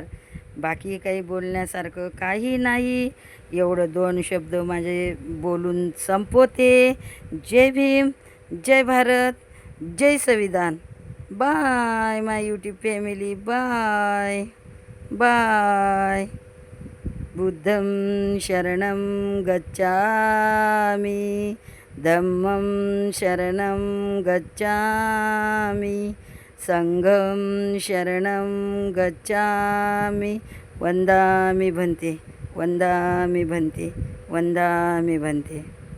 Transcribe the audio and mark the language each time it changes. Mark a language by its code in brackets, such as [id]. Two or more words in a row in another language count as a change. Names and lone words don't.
[mr] बाकी काही बोलण्यासारखं काही नाही. एवढं 2 शब्द माझे बोलून संपवते. जय भीम, जय भारत, जय संविधान. [en] Bye my YouTube family, bye bye. [pi] बुद्धं शरणं गच्छामि, धम्मं शरणं गच्छामि, संघं शरणं गच्छामि. वंदामि भन्ते, वंदामि भन्ते, वंदामि भन्ते.